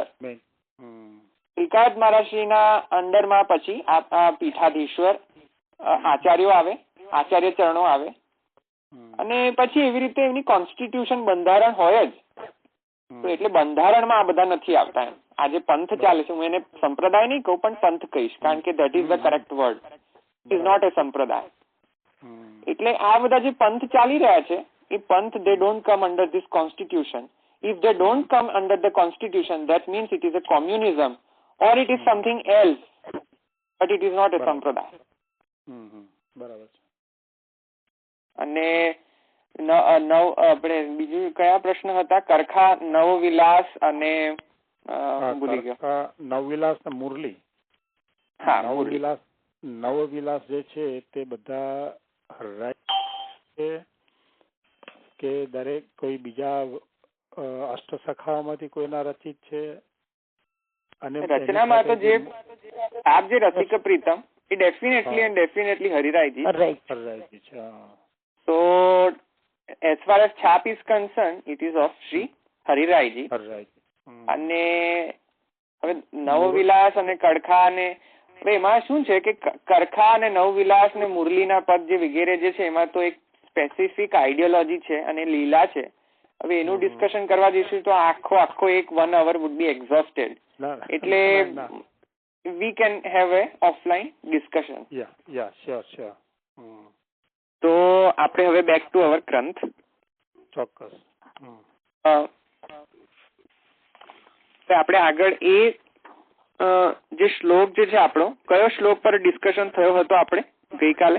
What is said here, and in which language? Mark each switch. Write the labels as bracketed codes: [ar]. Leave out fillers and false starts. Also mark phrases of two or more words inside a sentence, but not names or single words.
[gu] તિલકાયત મહારાજશ્રીના અંડરમાં પછી આ પીઠાધીશ્વર આચાર્યો આવે, આચાર્ય ચરણો આવે, અને પછી એવી રીતે એમની કોન્સ્ટિટ્યુશન બંધારણ હોય જ. તો એટલે બંધારણમાં આ બધા નથી આવતા. એમ આજે પંથ ચાલે છે, હું એને સંપ્રદાય નહીં કહું પણ પંથ કહીશ, કારણ કે [en] that is the correct word. is not a [gu] સંપ્રદાય. એટલે આ બધા જે પંથ ચાલી રહ્યા છે એ પંથ [en] they don't come under this constitution. If they don't come under the constitution, that means it is a communism or it is something else, but it is not a સંપ્રદાય. [gu] બરાબર છે. અને આપણે બીજું કયા પ્રશ્ન હતા? કરખા, નવવિલાસ અને ભૂલી ગયો. નવવિલાસ ને મુરલી. હા, નવવિલાસ જે છે તે બધા છે કે દરેક કોઈ બીજા અષ્ટસખામાંથી કોઈના રચિત છે? અને રચનામાં તો જે આપ જે રસિક પ્રીતમ એ ડેફિનેટલી હરિરાયજી છે. [en] So as far as chap is concerned, it is of Sri હરિરાયજી. [gu] અને હવે નવવિલાસ અને કડખા ને એમાં શું છે કે કરખા અને નવવિલાસ ને મુરલીના પદ જે વગેરે જે છે એમાં તો એક [en] specific ideology [gu] છે અને લીલા છે. હવે એનું ડિસ્કશન કરવા જઈશું તો આખો એક [en] 1 hour would be exhausted. એટલે we can have a offline discussion. Yeah, sure. [gu] તો આપણે હવે [en] back to our [gu] ગ્રંથ. ચોક્કસ. આપણે આગળ એ જે શ્લોક જે છે આપણો, કયો શ્લોક પર ડિસ્કશન થયો હતો આપણે ગઈકાલે?